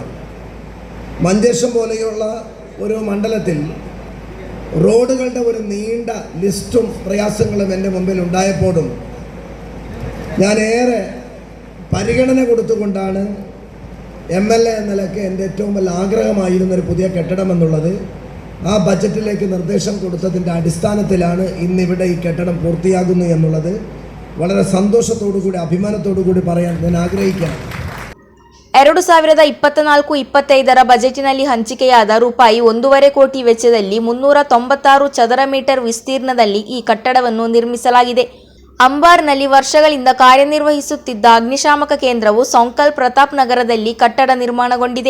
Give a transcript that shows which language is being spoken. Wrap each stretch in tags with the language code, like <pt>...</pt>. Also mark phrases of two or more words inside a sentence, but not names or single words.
<ml>മഞ്ചേശ്വരം പോലെയുള്ള ഒരു മണ്ഡലത്തിൽ റോഡുകളുടെ ഒരു നീണ്ട ലിസ്റ്റും പ്രയാസങ്ങളും എൻ്റെ മുമ്പിൽ ഉണ്ടായപ്പോഴും ഞാനേറെ പരിഗണന കൊടുത്തുകൊണ്ടാണ് MLA എന്ന നിലയ്ക്ക് എൻ്റെ ഏറ്റവും വലിയ ആഗ്രഹമായിരുന്നൊരു പുതിയ കെട്ടിടം എന്നുള്ളത് ആ ബജറ്റിലേക്ക് നിർദ്ദേശം കൊടുത്തതിൻ്റെ അടിസ്ഥാനത്തിലാണ് ഇന്നിവിടെ ഈ കെട്ടിടം പൂർത്തിയാകുന്നു എന്നുള്ളത് വളരെ സന്തോഷത്തോടു കൂടി അഭിമാനത്തോടു കൂടി പറയാൻ ഞാൻ ആഗ്രഹിക്കുകയാണ്.</ml> <kn>2024-25 ಬಜೆಟಿನಲ್ಲಿ ಹಂಚಿಕೆಯಾದ ರೂಪಾಯಿ 1.5 ಕೋಟಿ ವೆಚ್ಚದಲ್ಲಿ 396 ಚದರ ಮೀಟರ್ ವಿಸ್ತೀರ್ಣದಲ್ಲಿ ಈ ಕಟ್ಟಡವನ್ನು ನಿರ್ಮಿಸಲಾಗಿದೆ. ಅಂಬಾರ್ನಲ್ಲಿ ವರ್ಷಗಳಿಂದ ಕಾರ್ಯನಿರ್ವಹಿಸುತ್ತಿದ್ದ ಅಗ್ನಿಶಾಮಕ ಕೇಂದ್ರವು ಸೊಂಕಲ್ ಪ್ರತಾಪ್ ನಗರದಲ್ಲಿ ಕಟ್ಟಡ ನಿರ್ಮಾಣಗೊಂಡಿದೆ.</kn>